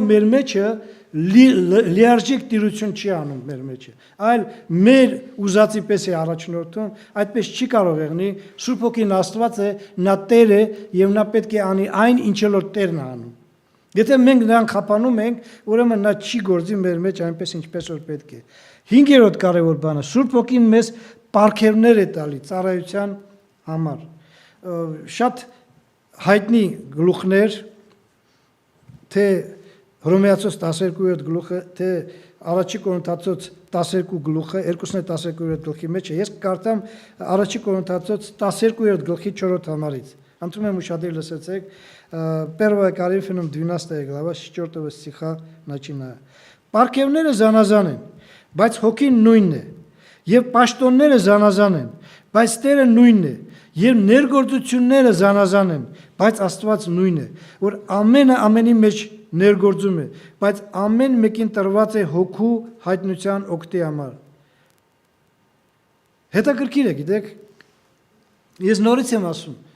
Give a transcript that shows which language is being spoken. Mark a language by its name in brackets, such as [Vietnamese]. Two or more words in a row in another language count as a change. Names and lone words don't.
[Armenian] մեր մեջը լիարժեք տիրություն չի անում մեր մեջը, այլ մեր ուզածի պես է առաջնորդում, այդպես չի կարող եղնի, Սուրբ Հոգին Աստված է, նա Տեր է եւ նա պետք է անի այն, ինչ որ Տերն է անում։ Եթե մենք նրան խափանում ենք, ուրեմն նա չի գործի մեր մեջ այնպես ինչպես որ պետք է։ 5-րդ կարևոր բանը, Սուրբ Հոգին մեզ պարգևներ է տալի ծառայության համար։ Շատ հայտնի գլուխներ, թե Հռոմեացոց 12-րդ գլուխը, թե Առաջի Կորինթացոց 12 գլուխը, 2-12-րդ գլխի մեջ է։ Ես կարդամ Առաջի Կորինթացոց 12-րդ գլխի 4-րդ համարից։ Անդրում եմ ուշադիր լսեցեք, [Russian] 1 Коринфянам 12 глава, с 4 стиха начиная. [Armenian] Պարգևները զանազան են, բայց Հոգին նույնն է, եւ պաշտոնները զանազան են, բայց Տերը նույնն է, եւ ներգործությունները զանազան են, բայց Աստված նույնն է, որ ամենը ամենի մեջ ներգործում է, բայց ամեն մեկին տրված է Հոգու հայտնության օգտի համար։ Հետաքրքիր է, գիտեք, ես նորից եմ ասում,